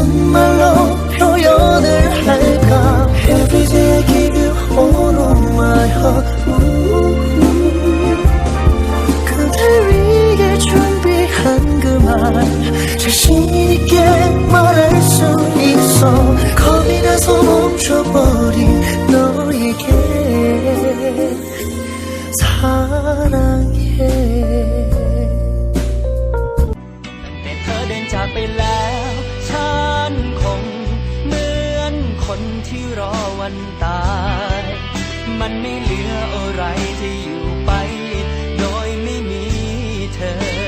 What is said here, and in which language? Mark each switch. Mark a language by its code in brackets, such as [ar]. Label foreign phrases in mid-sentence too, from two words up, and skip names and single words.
[ko] 말로 표현을 할까. [en] Every day I give you all of my heart. [ko] 그댈 위해 준비한 그 말 자신있게 말할 수 있어. 겁이 나서 멈춰버린 너에게 사랑해. [th] แต่เธอเดินจากไปแล้วฉันคงเหมือนคนที่รอวันตายมันไม่เหลืออะไรที่อยู่ไปโดยไม่มีเธอ